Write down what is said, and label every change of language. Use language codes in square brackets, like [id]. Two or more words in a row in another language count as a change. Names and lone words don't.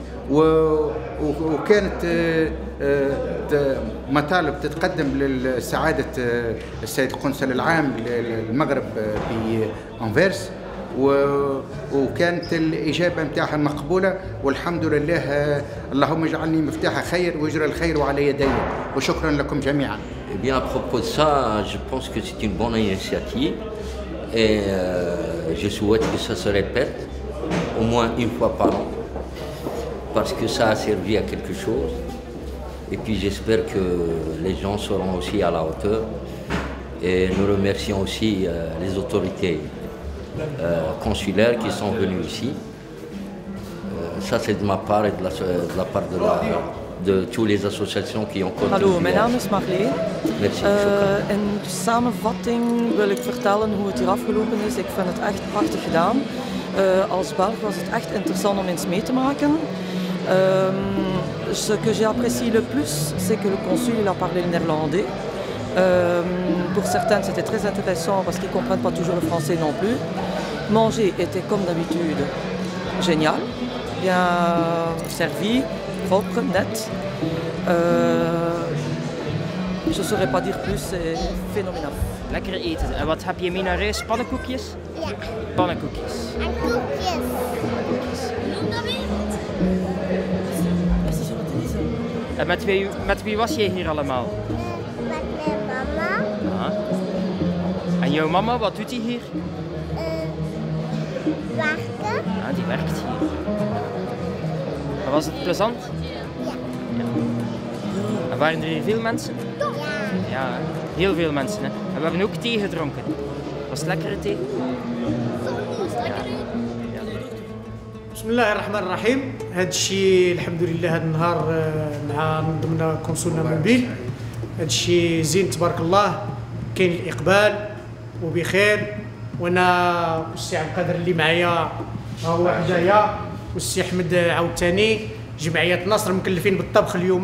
[ar] وكانت مطالب تتقدم لسعاده السيد القنصل العام للمغرب في أنفيرس، وكانت الإجابة نتاعها مقبولة والحمد لله. اللهم اجعلني مفتاح خير ويجرى الخير على يدي، وشكرا لكم جميعا. [fr] Eh bien, à propos de ça, je pense que c'est une bonne initiative et je souhaite que ça se répète au moins une fois par an parce que ça a servi à quelque chose. Et puis j'espère que les gens seront aussi à la hauteur. Et nous remercions aussi les autorités consulaires qui sont venus ici. Ça c'est de ma part et de la part de toutes les associations qui ont contribué. [nl] Hallo, mijn naam is Marleen. Merci. In samenvatting wil ik vertellen hoe het hier afgelopen is. Ik vind het echt prachtig gedaan. Als Belg was het echt interessant om eens mee te maken. [fr] Ce que j'ai apprécié le plus, c'est que le consul il a parlé le néerlandais. Pour certains, c'était très intéressant parce qu'ils ne comprennent pas toujours le français non plus. Manger était comme d'habitude génial, bien servi, propre, net. Je ne saurais pas dire plus, c'est phénoménal. [nl] Lekker eten. En wat heb je mee naar reis? Pannenkoekjes? Ja. Pannenkoekjes. En koekjes. En met wie was jij hier allemaal? Met mijn mama. Ah. En jouw mama, wat doet die hier? Werken. Ah, die werkt hier. En was het plezant? Ja. En waren er hier veel mensen? Ja. Ja, heel veel mensen. Hè. En we hebben ook thee gedronken. Was het lekkere thee? [ar] بسم الله الرحمن الرحيم. هذا الشيء الحمد لله هذا النهار مع ضمن كونسولنا موبيل، هذا الشيء زين تبارك الله، كاين الاقبال وبخير. وانا والسي عبد القادر اللي معايا ها هو حدايا، والسي احمد عاوتاني، جمعيه نصر مكلفين بالطبخ اليوم.